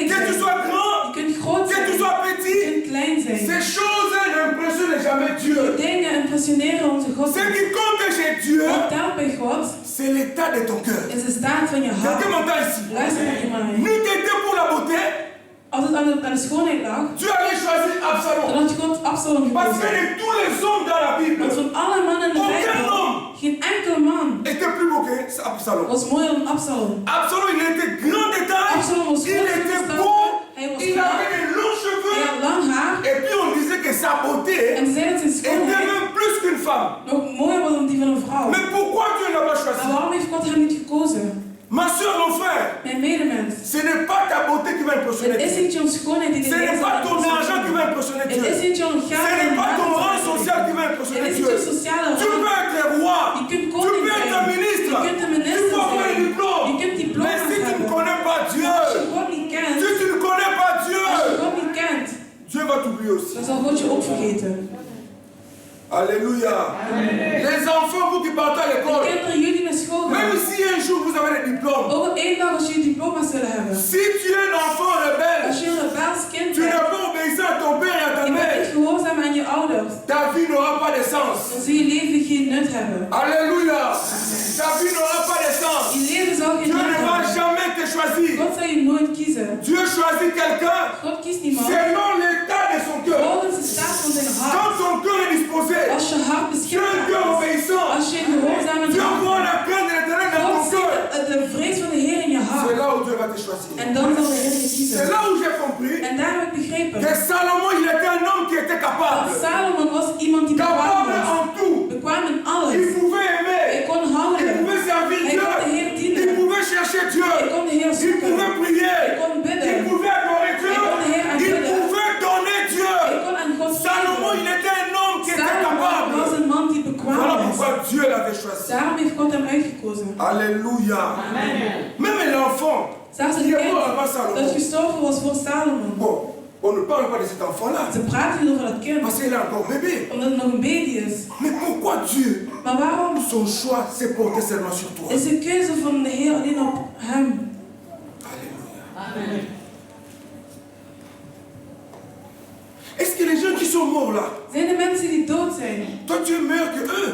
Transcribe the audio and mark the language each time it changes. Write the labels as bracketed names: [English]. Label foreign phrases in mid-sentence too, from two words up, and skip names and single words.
[French] que tu [Dutch] zijn, [French] sois grand, [Dutch] je kunt groot [French] que [Dutch] zijn, [French] tu sois [Dutch] je [French] petit, [Dutch] kunt klein zijn. [French] ces choses n'impressionnent jamais [Dutch] Die [French] Dieu. [Dutch] dingen impressioneren onze God. [French] Ce qui compte chez Dieu, [Dutch] Wat telt bij God [French] c'est l'état de ton cœur. [Dutch] is de staat van je hart. [French] Quelqu'un m'entend ici. [Dutch] Luister naar je maar. [French] N'eût été pour la beauté, [Dutch] Als het aan de schoonheid lag, [French] Dieu avait choisi [Dutch] dan [French] Absalom. [Dutch] had God Absalom [French] Parce que [Dutch] gekozen. [French] de tous les hommes dans la Bible, [Dutch] Want van alle mannen in de [French] Aucun [Dutch] Bijbel, [French] homme. [Dutch] geen enkel man [French] était plus beau que Absalom. [Dutch] was mooier dan Absalom. [French] Absalom, il était grand de taille, [Dutch] Absalom was [French] il [Dutch] groot [French] était [Dutch] van [French] beau, [Dutch] hij was [French] il [Dutch] knap, [French] avait des longs [Dutch] hij [French] cheveux, [Dutch] had lang haar [French] et puis on disait que sa beauté [Dutch] en ze zeiden dat zijn [French] était [Dutch] schoonheid [French] même plus qu'une femme. [Dutch] nog mooier was dan die van een vrouw. [French] Mais pourquoi Dieu n'a pas [Dutch] Maar [French] choisi? [Dutch] waarom heeft God hem niet gekozen? [French] Ma soeur, mon frère, [Dutch] Mijn medemens, [French] ce n'est pas ta beauté qui va impressionner [Dutch] het is [French] Dieu. [Dutch] niet jouw schoonheid die de [French] Ce [Dutch] Heer [French] n'est [Dutch] zal [French] pas ton argent qui [Dutch] impressioneren. [French] va impressionner [Dutch] Het is [French] Dieu. [Dutch] niet jouw [French] Ce [Dutch] geld [French] n'est [Dutch] en [French] pas ton rang [Dutch] macht. [French] social qui va [Dutch] Het [French] impressionner [Dutch] is [French] Dieu. [Dutch] niet jouw sociale [French] Tu [Dutch] rang. [French] peux être roi, [Dutch] Je kunt [French] tu [Dutch] koning [French] peux être un [Dutch] zijn. [French] ministre, [Dutch] Je kunt een [French] tu [Dutch] minister [French] peux avoir un [Dutch] zijn. [French] diplôme. [Dutch] Je kunt [French] Mais [Dutch] diploma's [French] si tu ne [Dutch] hebben. [French] connais pas Dieu, [Dutch] Als je God niet kent, [French] si tu ne connais pas Dieu, [Dutch] als je God niet kent, [French] Dieu va t'oublier aussi. [Dutch] dan zal God je ook vergeten. [French] Alléluia. Les enfants, vous qui partez à [Dutch] De [French] l'école, [Dutch] kinderen, jullie naar school [French] même [Dutch] gaan. [French] si un jour vous avez des diplômes, [Dutch] Ook op één dag als jullie diploma's zullen hebben. [French] si tu es un enfant rebelle, [Dutch] Als je een rebels kind [French] tu n'es [Dutch] bent, [French] pas obéissant à ton père et à ta [Dutch] je bent niet [French] mère, [Dutch] gehoorzaam aan je ouders, [French] ta vie n'aura pas de sens. [Dutch] dan zal je leven geen nut hebben. [French] Alléluia. Ta vie n'aura pas de sens. [Dutch] Je leven zal geen [French] Dieu [Dutch] nut [French] ne va [Dutch] hebben. [French] jamais te choisir. [Dutch] God zal je nooit kiezen. [French] Dieu choisit quelqu'un [Dutch] God kiest iemand [French] selon l'état de son cœur. [Dutch] volgens de staat van zijn hart. [French] Quand son cœur est disposé, [Dutch] Als je hart [French] tu es un [Dutch] beschikbaar [French] cœur [Dutch] is, [French] obéissant. [Dutch] als je een gehoorzaam [French] Dieu [Dutch] hart [French] voit [Dutch] hebt, [French] la crainte de l'éternel dans [Dutch] God [French] ton cœur. [Dutch] ziet de vrees van de Heer in je [French] C'est [Dutch] hart. [French] là où Dieu va te choisir. [Dutch] En dan zal de Heer je [French] C'est [Dutch] kiezen. [French] là où j'ai compris [Dutch] En daar heb ik begrepen [French] que Salomon, il était un homme qui était [Dutch] dat [French] capable. [Dutch] Salomon was iemand die bekwaam [French] Capable [Dutch] was. [French] en tout. [Dutch] Bekwaam in [French] Il [Dutch] alles. [French] pouvait [Dutch] Hij [French] aimer. [Dutch] kon [French] Il [Dutch] houden. [French] pouvait servir [Dutch] Hij [French] Dieu. [Dutch] kon de Heer [French] Il [Dutch] dienen. [French] pouvait chercher Dieu. [Dutch] Hij kon de Heer [French] Il [Dutch] zoeken. [French] pouvait prier. [Dutch] Hij kon [French] Il [Dutch] bidden. [French] pouvait adorer Dieu. [Dutch] Hij kon de Heer [French] Il [Dutch] aanbidden. [French] pouvait donner Dieu. [Dutch] Hij kon aan God [French] Salomon, [Dutch] geven. [French] il était un homme qui était [Dutch] Salomon was [French] capable. [Dutch] een man die [French] Voilà [Dutch] bekwaam was. [French] pourquoi Dieu l'avait choisi. [Dutch] Daarom heeft God hem uitgekozen. [French] Alléluia. Même l'enfant [Dutch] Zelfs het [French] qui est mort [Dutch] kind [French] avant [Dutch] dat [French] Salomon. [Dutch] gestorven was voor Salomon. [French] Bon, on ne parle pas de cet enfant-là. [Dutch] Ze praten niet over dat kind, [French] Parce qu'il est encore bébé. [Dutch] omdat het nog een baby is. [French] Mais pourquoi Dieu, [Dutch] Maar waarom [French] son choix s'est porté seulement sur toi? [Dutch] is de keuze van de Heer alleen op hem? [French] Alléluia. Est-ce sont morts là, [Dutch] Zijn de mensen die dood zijn? [French] toi tu es meilleur que eux.